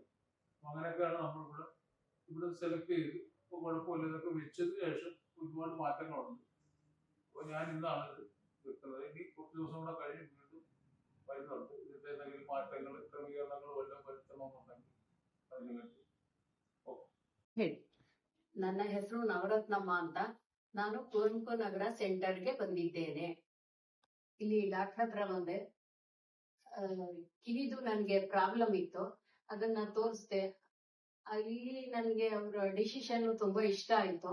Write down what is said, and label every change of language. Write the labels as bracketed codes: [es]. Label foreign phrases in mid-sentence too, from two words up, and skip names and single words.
[ml] അങ്ങനെയൊക്കെയാണ് നമ്മളിവിടെ സെലക്ട് ചെയ്ത്. ഇപ്പോൾ കുഴപ്പമില്ല, ഇതൊക്കെ വെച്ചതിന് ശേഷം ഒരുപാട് മാറ്റങ്ങളുണ്ട്. അപ്പോൾ ഞാൻ ഇന്നാണ് ഇത് വെക്കുന്നത്. ഇനി കുറച്ച് ദിവസം കൂടെ കഴിഞ്ഞ് വീണ്ടും വരുന്നുണ്ട്. ഇതിന്റെ എന്തെങ്കിലും മാറ്റങ്ങൾ ക്രമീകരണങ്ങൾ വല്ലതും വരുത്തണമെന്നുണ്ടെങ്കിൽ അതിന് വേണ്ടി. [kn] ಹೇಳಿ, ನನ್ನ ಹೆಸರು ನವರತ್ನಮ್ಮ ಅಂತ. ನಾನು ಕುವೆಂಪು ನಗರ ಸೆಂಟರ್ಗೆ ಬಂದಿದ್ದೇನೆ. ಇಲ್ಲಿ ಡಾಕ್ಟರ್ ಹತ್ರ ಬಂದೆ. ಕಿವಿದು ನನ್ಗೆ ಪ್ರಾಬ್ಲಮ್ ಇತ್ತು, ಅದನ್ನ ತೋರಿಸ್ದೆ. ಇಲ್ಲಿ ನನ್ಗೆ ಅವ್ರ ಡಿಸಿಷನ್ ತುಂಬಾ ಇಷ್ಟ ಆಯ್ತು.